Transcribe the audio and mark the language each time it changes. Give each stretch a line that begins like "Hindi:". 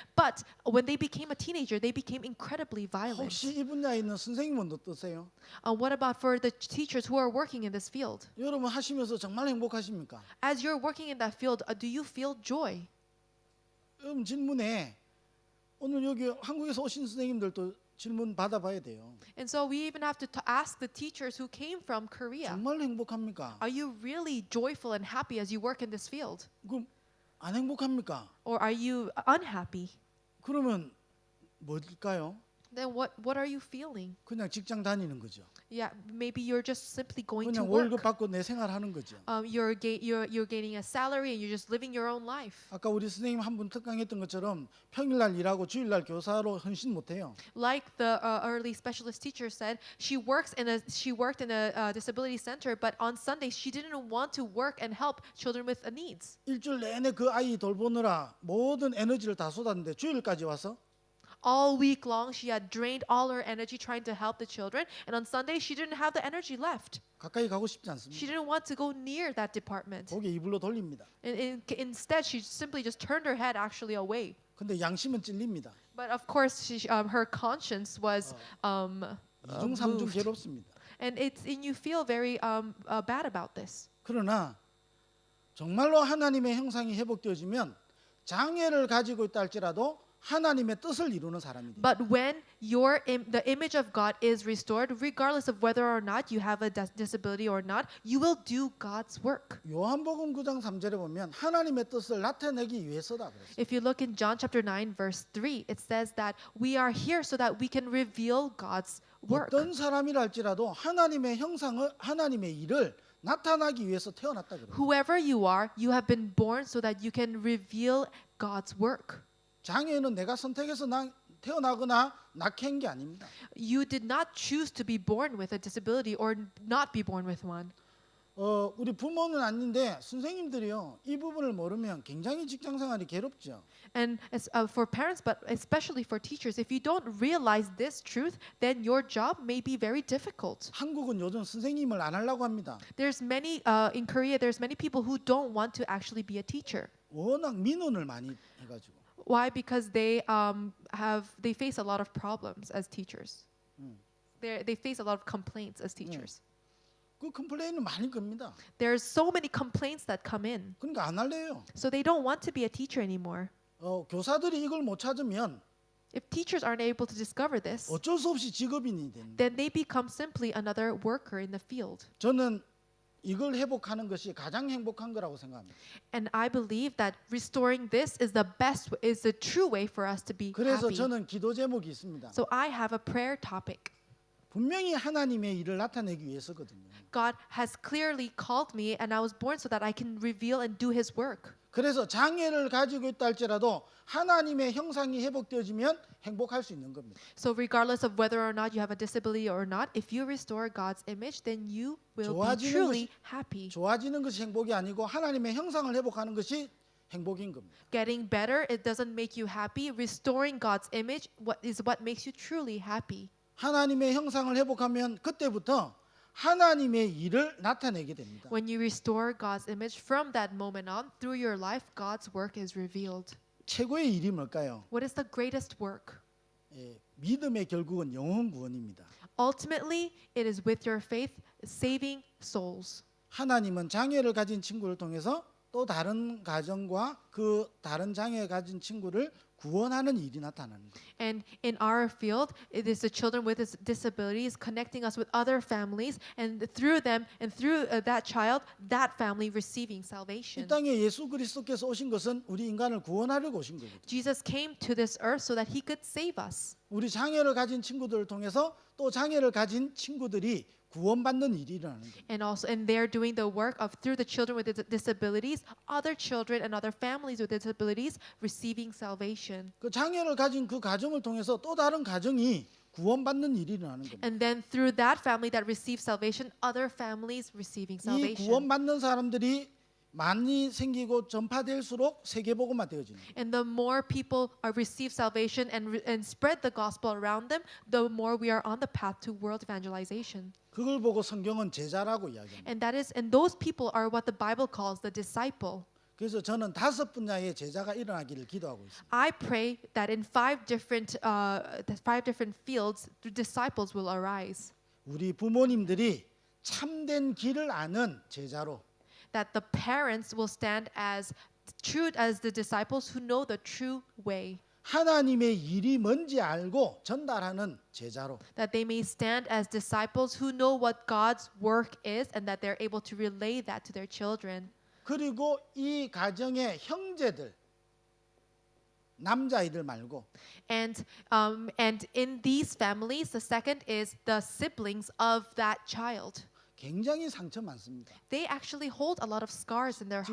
English: But when they became a teenager, they became incredibly violent.
Korean: 혹시 이 분야에 있는 선생님은 어떠세요?
English: What about for the teachers who are working in this field?
Korean: 여러분 하시면서 정말 행복하십니까?
English: As you're working in that field, do you feel joy?
Korean: 질문에 오늘 여기 한국에서 오신 선생님들도 질문 받아봐야 돼요.
English: And so we even have to ask the teachers who came from Korea,
Korean: 정말 행복합니까?
English: are you really joyful and happy as you work in this field?
Korean: 그럼 안 행복합니까?
English: Or are you unhappy?
Korean: 그러면 뭘까요?
English: Then what are you feeling?
Korean: 그냥 직장 다니는 거죠.
English: Yeah, maybe you're just simply going to
Korean: 그냥 월급
English: work.
Korean: 받고 내 생활하는 거죠.
English: You're gaining a salary and you're just living your own life.
Korean: 아까 우리 선생님 한 분 특강했던 것처럼 평일날 일하고 주일날 교사로 헌신 못해요.
English: Like the early specialist teacher said, she worked in a disability center, but on Sundays she didn't want to work and help children with needs.
Korean: 일주일 내내 그 아이 돌보느라 모든 에너지를 다 쏟았는데 주일까지 와서
English: All week long, she had drained all her energy trying to help the children, and on Sunday she didn't have the energy left.
Korean: 가까이 가고 싶지
English: She
Korean: 않습니다.
English: didn't want to go near that department.
Korean: 고개 이불로 돌립니다.
English: Instead, she simply just turned her head actually away.
Korean: 근데 양심은 찔립니다.
English: But of course, her conscience was
Korean: 이중 삼중
English: moved.
Korean: 괴롭습니다.
English: And you feel very bad about this.
Korean: 그러나 정말로 하나님의 형상이 회복되어지면 장애를 가지고 있다 할지라도 하나님의 뜻을 이루는 사람이 돼요.
English: But when the image of God is restored, regardless of whether or not you have a disability or not, you will do God's work.
Korean: 요한복음 9장 3절에 보면 하나님의 뜻을 나타내기 위해서다 그랬어요.
English: If you look in John chapter 9 verse 3, it says that we are here so that we can reveal God's work.
Korean: 어떤 사람이라 할지라도 하나님의 형상을 하나님의 일을 나타나기 위해서 태어났다 그래요.
English: Whoever you are, you have been born so that you can reveal God's work.
Korean: 장애는 내가 선택해서 태어나거나 낳게 한 게 아닙니다.
English: You did not choose to be born with a disability or not be born with one.
Korean: 우리 부모는 아닌데 선생님들이요 이 부분을 모르면 굉장히 직장 생활이 괴롭죠.
English: And for parents, but especially for teachers, if you don't realize this truth, then your job may be very difficult.
Korean: 한국은 요즘 선생님을 안 하려고 합니다.
English: In Korea, there's many people who don't want to actually be a teacher.
Korean: 워낙 민원을 많이 해가지고.
English: Why? Because they face a lot of problems as teachers. They face a lot of complaints as teachers.
Korean: 그 컴플레인은 많이 겁니다.
English: There's so many complaints that come in,
Korean: 그러니까 안 할래요.
English: so they don't want to be a teacher anymore.
Korean: 교사들이 이걸 못 찾으면
English: If teachers aren't able to discover this,
Korean: 어쩔 수 없이 직업인이 됩니다.
English: then they become simply another worker in the field.
Korean: 저는 이걸 회복하는 것이 가장 행복한 거라고 생각합니다.
English: And I believe that restoring this is the true way for us to be
Korean: 그래서
English: happy.
Korean: 저는 기도 제목이 있습니다.
English: So I have a prayer topic.
Korean: 분명히 하나님의 일을 나타내기 위해서거든요.
English: God has clearly called me, and I was born so that I can reveal and do His work.
Korean: 그래서 장애를 가지고 있다 할지라도 하나님의 형상이 회복되어지면 행복할 수 있는 겁니다.
English: So regardless of whether or not you have a disability or not, if you restore God's image, then you will be truly happy.
Korean: 좋아지는 것이 행복이 아니고 하나님의 형상을 회복하는 것이 행복인 겁니다.
English: Getting better, it doesn't make you happy. Restoring God's image is what makes you truly happy.
Korean: 하나님의 형상을 회복하면 그때부터 하나님의 일을 나타내게 됩니다.
English: When you restore God's image, from that moment on, through your life, God's work is revealed.
Korean: 최고의 일이 뭘까요?
English: What is the greatest work?
Korean: 믿음의 결국은 영혼 구원입니다.
English: Ultimately, it is with your faith saving souls.
Korean: 하나님은 장애를 가진 친구를 통해서 또 다른 가정과 그 다른 장애 가진 친구를 구원하는 일이 나타나는 거예요.
English: And in our field, it is the children with disabilities connecting us with other families, and through them and through that child, that family receiving salvation.
Korean: 땅에 예수 그리스도께서 오신 것은 우리 인간을 구원하려고 오신 거거든요.
English: Jesus came to this earth so that He could save us.
Korean: 우리 장애를 가진 친구들을 통해서 또 장애를 가진 친구들이 구원받는 일이 일어나는 거예요.
English: And they're doing the work of through the children with disabilities, other children and other families with disabilities receiving salvation.
Korean: 그 장애를 가진 그 가정을 통해서 또 다른 가정이 구원받는 일이 일어나는 겁니다.
English: And then through that family that receives salvation, other families receiving
Korean: 이
English: salvation.
Korean: 구원받는 사람들이 많이 생기고 전파될수록 세계복음화 되어지는 거예요.
English: And the more people receive salvation and spread the gospel around them, the more we are on the path to world evangelization.
Korean: 그걸 보고 성경은 제자라고 이야기합니다.
English: And those people are what the Bible calls the disciple.
Korean: 그래서 저는 5 분야의 제자가 일어나기를 기도하고 있습니다.
English: I pray that in 5 different fields, the disciples will arise.
Korean: 우리 부모님들이 참된 길을 아는 제자로,
English: That the parents will stand as true as the disciples who know the true way.
Korean: 하나님의 일이 뭔지 알고 전달하는 제자로,
English: That they may stand as disciples who know what God's work is and that they're able to relay that to their children.
Korean: 그리고 이 가정의 형제들, 남자아이들 말고
English: And in these families, the second is the siblings of that child.
Korean: 굉장히 상처 많습니다.
English: They actually hold a lot of scars in their